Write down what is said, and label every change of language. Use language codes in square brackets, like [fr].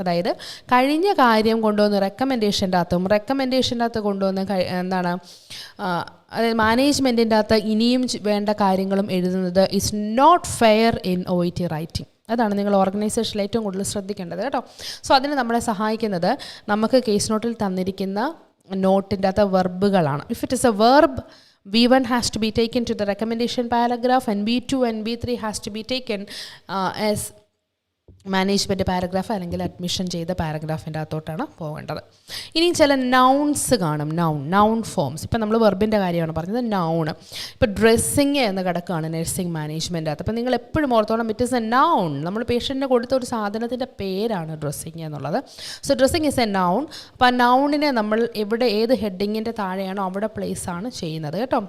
[ml] അതായത് കഴിഞ്ഞ കാര്യം കൊണ്ടുവന്ന് റെക്കമെൻഡേഷൻ്റെ അകത്ത് കൊണ്ടുവന്ന് എന്താണ് അതായത് മാനേജ്മെൻറ്റിൻ്റെ അകത്ത് ഇനിയും വേണ്ട കാര്യങ്ങളും എഴുതുന്നത് [en] Is not fair in OET writing. [ml] അതാണ് നിങ്ങൾ ഓർഗനൈസേഷനിൽ ഏറ്റവും കൂടുതൽ ശ്രദ്ധിക്കേണ്ടത് കേട്ടോ. സോ അതിന് നമ്മളെ സഹായിക്കുന്നത് നമുക്ക് കേസ് നോട്ടിൽ തന്നിരിക്കുന്ന നോട്ടിൻ്റെ അകത്ത് വെർബുകളാണ്. [en] if it is a verb V1 has to be taken to the recommendation paragraph and V2 and V3 has to be taken as management paragraph [ml] അല്ലെങ്കിൽ അഡ്മിഷൻ ചെയ്ത പാരഗ്രാഫിൻ്റെ അകത്തോട്ടാണ് പോകേണ്ടത്. ഇനി ചില നൗൺസ് കാണും. Noun forms. ഇപ്പം നമ്മൾ വെർബിൻ്റെ കാര്യമാണ് പറഞ്ഞത്. നൗൺ ഇപ്പോൾ ഡ്രസ്സിങ് എന്ന് കിടക്കുകയാണ് നഴ്സിംഗ് മാനേജ്മെൻറ്റ് അകത്ത്. അപ്പം നിങ്ങൾ എപ്പോഴും ഓർത്തോളം [en] It is a noun. [ml] നമ്മൾ പേഷ്യൻറ്റിന് കൊടുത്ത ഒരു സാധനത്തിൻ്റെ പേരാണ് ഡ്രസ്സിങ് എന്നുള്ളത്. [en] So dressing is a noun. [ml] അപ്പോൾ ആ നൗണിനെ നമ്മൾ ഏത് ഹെഡിങ്ങിൻ്റെ താഴെയാണോ അവിടെ പ്ലേസ് ആണ് ചെയ്യുന്നത് കേട്ടോ.